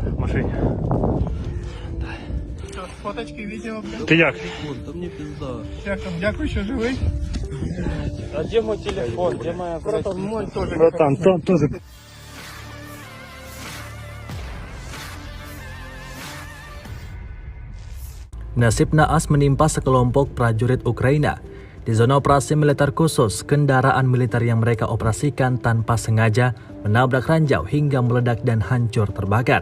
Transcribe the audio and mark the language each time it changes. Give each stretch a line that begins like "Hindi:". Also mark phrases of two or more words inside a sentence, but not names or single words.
Ukrainian: машині. Фоточки, відео. Ти як? Та мені пізда. Як там? Дякую, що живий. А де мій телефон? Де моя Братан, мой теж. Братан, там теж.
Indonesian: Nasib naas menimpa sekelompok prajurit Ukraina. Di zona operasi militer khusus, kendaraan militer yang mereka operasikan tanpa sengaja menabrak ranjau hingga meledak dan hancur terbakar.